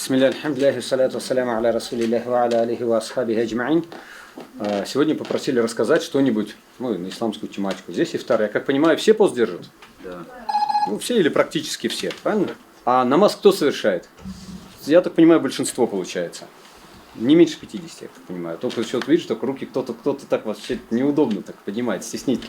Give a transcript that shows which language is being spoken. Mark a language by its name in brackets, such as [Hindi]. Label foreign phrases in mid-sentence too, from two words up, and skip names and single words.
[Arabic] بسم الله، الحمد لله، الصلاة والسلام على رسول الله وعلى آله وأصحابه أجمعين. [Russian] Сегодня попросили рассказать что-нибудь на исламскую тематику. Здесь ифтар, я как понимаю, все пост держат? Да. Ну, все или практически все, правильно? А намаз кто совершает? Я так понимаю, большинство получается. Не меньше 50, я так понимаю. Только что видишь, только руки кто-то так вообще неудобно так поднимает, стеснительно.